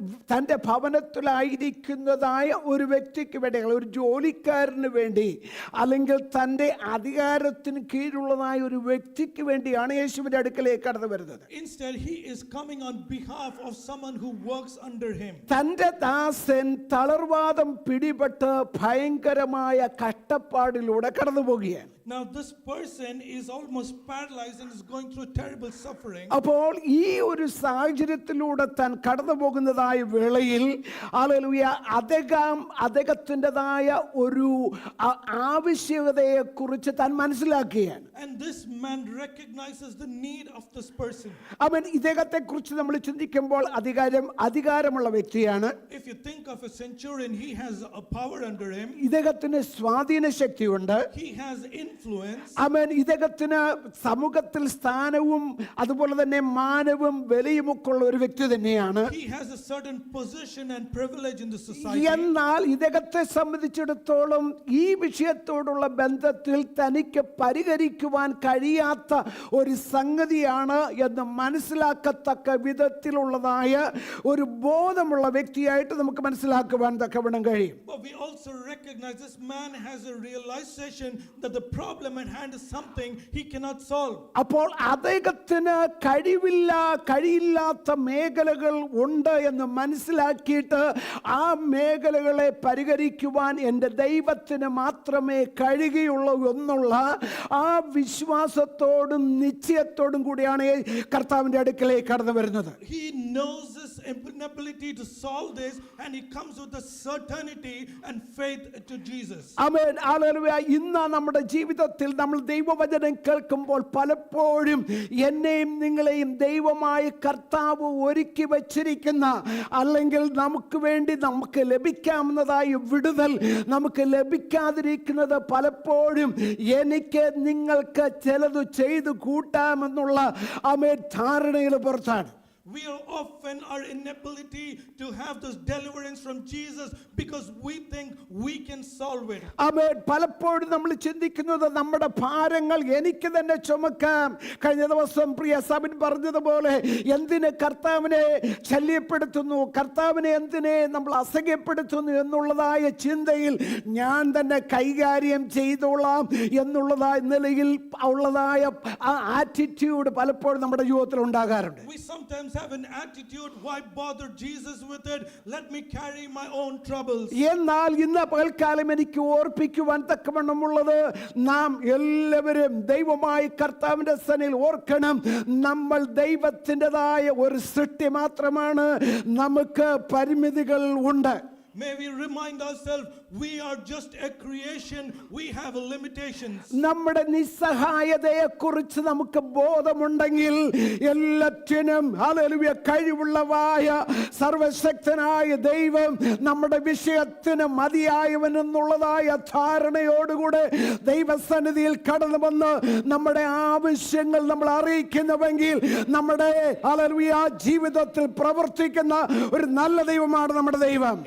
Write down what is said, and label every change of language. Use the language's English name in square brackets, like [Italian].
[Malayalam] തൻ്റെ ഭവനത്തിലായിരിക്കുന്നതായ ഒരു വ്യക്തിക്ക് വേണ്ടി, ഒരു ജോലിക്കാരന് വേണ്ടി, അല്ലെങ്കിൽ തൻ്റെ അധികാരത്തിന് കീഴിലുള്ളതായ ഒരു വ്യക്തിക്ക് വേണ്ടിയാണ് യേശുവിൻ്റെ അടുക്കലേക്ക് കടന്നു വരുന്നത്. [English] Instead, he is coming on behalf of someone who works under him. [Malayalam] തൻ്റെ ദാസൻ തളർവാദം പിടിപെട്ട് ഭയങ്കരമായ കഷ്ടപ്പാടിലൂടെ കടന്നു പോകുകയാണ്. [English] Now this person is almost paralyzed and is going through terrible suffering. [Malayalam] അപ്പോൾ ഈ ഒരു സാഹചര്യത്തിലൂടെ താൻ കടന്നു പോകുന്നതായ വേളയിൽ ഹല്ലേലൂയ അദ്ദേഹത്തിൻ്റെതായ ഒരു ആവശ്യകതയെ കുറിച്ച് താൻ മനസ്സിലാക്കുകയാണ്. [English] And this man recognizes the need of this person. [Malayalam] അവൻ ഇദ്ദേഹത്തെ കുറിച്ച് നമ്മൾ ചിന്തിക്കുമ്പോൾ അധികാരമുള്ള വ്യക്തിയാണ്. [English] If you think of a centurion, he has a power under him. [Malayalam] ഇദ്ദേഹത്തിന് സ്വാധീന ശക്തിയുണ്ട്. [English] He has influence. [Malayalam] അവൻ ഇദ്ദേഹത്തിന് സമൂഹത്തിൽ സ്ഥാനവും അതുപോലെ തന്നെ മാനവും വിലയുമൊക്കെ ഉള്ള ഒരു വ്യക്തി തന്നെയാണ്. [English] He has a certain position and privilege in the society. [Malayalam] എന്നാൽ ഇദ്ദേഹത്തെ സംബന്ധിച്ചിടത്തോളം ഈ വിഷയത്തോടുള്ള ബന്ധത്തിൽ തനിക്ക് പരിഹരിക്കുവാൻ കഴിയാത്ത ഒരു സംഗതിയാണ് എന്ന് മനസ്സിലാക്കത്തക്ക വിധത്തിലുള്ളതായ ഒരു ബോധമുള്ള വ്യക്തിയായിട്ട് നമുക്ക് മനസ്സിലാക്കുവാൻ തക്കവണ്ണം കഴിയും. [English] But we also recognize this man has a realization that the problem at hand is something he cannot solve. [Malayalam] അപ്പോൾ അദ്ദേഹത്തിന് കഴിയില്ലാത്ത മേഖലകൾ ഉണ്ട് എന്ന് മനസ്സിലാക്കിയിട്ട് ആ മേഖലകളെ പരിഹരിക്കുവാൻ എൻ്റെ ദൈവത്തിന് മാത്രമേ കഴിയുകയുള്ളൂ എന്നുള്ള ആ വിശ്വാസത്തോടും നിശ്ചയത്തോടും കൂടിയാണ് കർത്താവിൻ്റെ അടുക്കലേക്ക് കടന്നു വരുന്നത്. [English] He knows this inability to solve this, and he comes with the certainty and faith to Jesus. [Malayalam] Amen, hallelujah. ഇന്ന് നമ്മുടെ ജീവിതത്തിൽ നമ്മൾ ദൈവവചനം കേൾക്കുമ്പോൾ പലപ്പോഴും എന്നെയും നിങ്ങളെയും ദൈവമായി കർത്താവ് ഒരുക്കി വച്ചിരിക്കുന്ന, അല്ലെങ്കിൽ നമുക്ക് വേണ്ടി നമുക്ക് ലഭിക്കാവുന്നതായ വിടുതൽ നമുക്ക് ലഭിക്കാതിരിക്കുന്നത് പലപ്പോഴും എനിക്ക് നിങ്ങൾക്ക് ചിലത് ചെയ്തു കൂട്ടാമെന്നുള്ള ആമേൻ ധാരണയുടെ പുറത്താണ്. [English] We are often our inability to have this deliverance from Jesus because we think we can solve it. [Malayalam] ആമേൻ. പലപ്പോഴും നമ്മൾ ചിന്തിക്കുന്നത് നമ്മുടെ ഭാരങ്ങൾ എനിക്ക് തന്നെ ചുമക്കാം. കഴിഞ്ഞ ദിവസം പ്രിയ സബിൻ പറഞ്ഞതുപോലെ എന്തിന് കർത്താവിനെ ശല്യപ്പെടുത്തുന്നു, കർത്താവിനെ എന്തിനെ നമ്മൾ അസഹ്യപ്പെടുത്തുന്നു എന്നുള്ളതായ ചിന്തയിൽ ഞാൻ തന്നെ കൈകാര്യം ചെയ്തോളാം എന്നുള്ളതായ നിലയിൽ ഉള്ളതായ ആ ആറ്റിറ്റ്യൂഡ് പലപ്പോഴും നമ്മുടെ ജീവിതത്തിൽ ഉണ്ടാകാറുണ്ട്. [English] We sometimes have an attitude, why bother Jesus with it? Let me carry my own troubles. [Malayalam] എന്നാൽ ഇന്ന് പകൽക്കാലം എനിക്ക് ഓർപ്പിക്കുവാൻ തക്കവണ്ണമുള്ളത്, നാം എല്ലാവരും ദൈവമായി കർത്താവിന്റെ സന്നിധിയിൽ ഓർക്കണം, നമ്മൾ ദൈവത്തിൻ്റെതായ ഒരു സൃഷ്ടി മാത്രമാണ്, നമുക്ക് പരിമിതികൾ ഉണ്ട്. [English] May we remind ourselves, we are just a creation, we have limitations. [Malayalam] നമ്മുടെ നിസ്സഹായതയെക്കുറിച്ച് നമുക്ക് ബോധമുണ്ടെങ്കിൽ എല്ലാറ്റിനും ഹല്ലേലൂയ കഴിവുള്ളവായ സർവശക്തനായ ദൈവം നമ്മുടെ വിഷയത്തിന് മതിയായവൻ എന്നുള്ളതായ ധാരണയോടുകൂടെ ദൈവസന്നിധിയിൽ കടന്നു വന്ന് നമ്മുടെ ആവശ്യങ്ങൾ നമ്മൾ അറിയിക്കുന്നുവെങ്കിൽ നമ്മുടെ ഹല്ലേലൂയ ജീവിതത്തിൽ പ്രവർത്തിക്കുന്ന ഒരു നല്ല ദൈവമാണ് നമ്മുടെ ദൈവം.